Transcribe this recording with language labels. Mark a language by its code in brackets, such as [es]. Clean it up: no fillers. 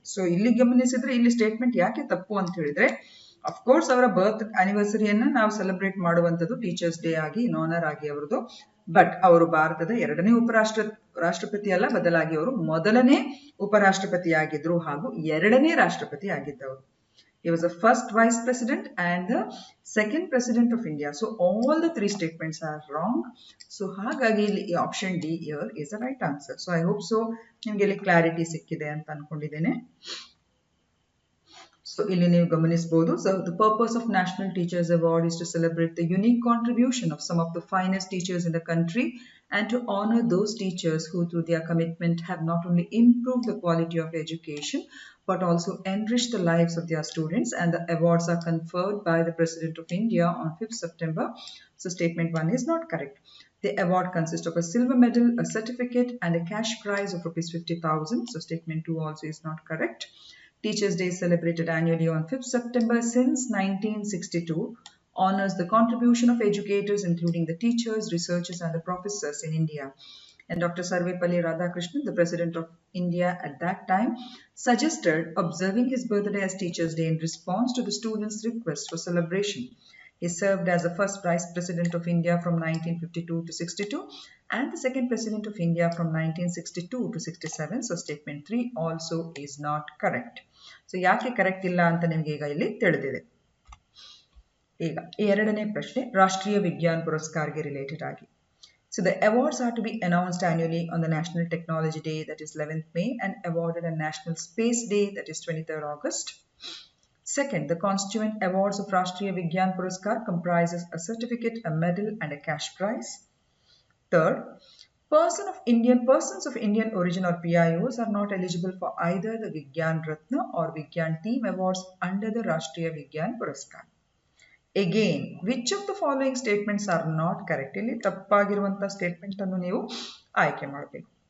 [kn] So ಇಲ್ಲಿ ಗಮನಿಸಿದ್ರೆ ಇಲ್ಲಿ ಸ್ಟೇಟ್ಮೆಂಟ್ ಯಾಕೆ ತಪ್ಪು ಅಂತ ಹೇಳಿದ್ರೆ, ಅಫ್ಕೋರ್ಸ್ ಅವರ ಬರ್ತ್ ಆನಿವರ್ಸರಿಯನ್ನ ನಾವು ಸೆಲೆಬ್ರೇಟ್ ಮಾಡುವಂಥದ್ದು ಟೀಚರ್ಸ್ ಡೇ ಆಗಿ, ಇನ್ ಆನರ್ ಆಗಿ ಅವರದು. ಬಟ್ ಅವರು ಭಾರತದ 2ನೇ ರಾಷ್ಟ್ರಪತಿ ಅಲ್ಲ, ಬದಲಾಗಿ ಅವರು ಮೊದಲನೇ ಉಪರಾಷ್ಟ್ರಪತಿ ಆಗಿದ್ರು ಹಾಗೂ 2ನೇ ರಾಷ್ಟ್ರಪತಿ ಆಗಿದ್ದವರು. [en] He was the first vice president and the second president of India. So all the 3 statements are wrong. So [kn] ಹಾಗಾಗಿ ಇಲ್ಲಿ [en] option D here is the right answer. So I hope so [kn] ನಿಮಗೆ ಇಲ್ಲಿ ಕ್ಲಾರಿಟಿ ಸಿಕ್ಕಿದೆ ಅಂತ ಅನ್ಕೊಂಡಿದ್ದೇನೆ. So ಇಲ್ಲಿ ನೀವು ಗಮನಿಸಬಹುದು. [en] So the purpose of National Teachers Award is to celebrate the unique contribution of some of the finest teachers in the country and to honor those teachers who through their commitment have not only improved the quality of education but also enriched the lives of their students. And the awards are conferred by the President of India on 5th September. So statement 1 is not correct. The award consists of a silver medal, a certificate and a cash prize of rupees 50,000. So statement 2 also is not correct. Teachers Day is celebrated annually on 5th September since 1962, honors the contribution of educators including the teachers, researchers and the professors in India. And Dr. Sarvepalli Radhakrishnan, the President of India at that time, suggested observing his birthday as Teachers' Day in response to the students' request for celebration. He served as the first Vice President of India from 1952 to 62 and the second President of India from 1962 to 67. So statement 3 also is not correct. [kn] So ಯಾಕೆ correct ಇಲ್ಲ ಅಂತ ನಿಮಗೆ ಈಗ ಇಲ್ಲಿ ತಿಳಿದಿದೆ. ಈಗ ಎರಡನೇ ಪ್ರಶ್ನೆ ರಾಷ್ಟ್ರೀಯ ವಿಜ್ಞಾನ ಪುರಸ್ಕಾರ್ಗೆ ರಿಲೇಟೆಡ್ ಆಗಿ. [en] So the awards are to be announced annually on the National Technology Day, that is 11th May, and awarded on National Space Day, that is 23rd August. Second, the constituent awards of Rashtriya Vigyan Puraskar comprises a certificate, a medal, and a cash prize. Third, persons of Indian origin or PIOs are not eligible for either the Vigyan Ratna or Vigyan Team Awards under the Rashtriya Vigyan Puraskar. Again, which of the following statements are not correct? [kn] ಇಲ್ಲಿ ತಪ್ಪಾಗಿರುವಂತಹ statement ಅನ್ನು ನೀವು ಆಯ್ಕೆ ಮಾಡಬೇಕು.